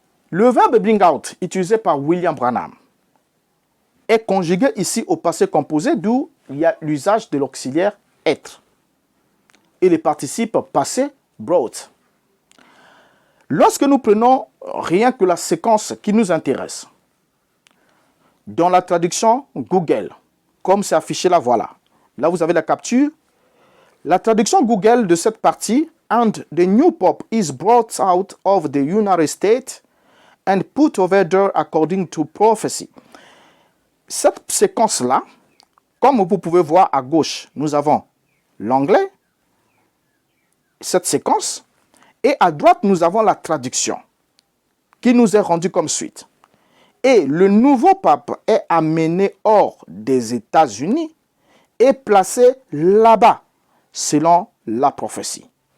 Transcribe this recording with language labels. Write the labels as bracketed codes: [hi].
[fr] Le verbe bring out, utilisé par William Branham, est conjugué ici au passé composé, d'où il y a l'usage de l'auxiliaire être et les participes passés brought. Lorsque nous prenons rien que la séquence qui nous intéresse, dans la traduction Google, comme c'est affiché là, voilà. Là, vous avez la capture. La traduction Google de cette partie, [en] and the new pope is brought out of the United States and put over there according to prophecy. [fr] Cette séquence-là, comme vous pouvez voir à gauche, nous avons l'anglais, cette séquence, et à droite, nous avons la traduction qui nous est rendue comme suite. Et le nouveau pape est amené hors des États-Unis et placé là-bas, selon la prophétie.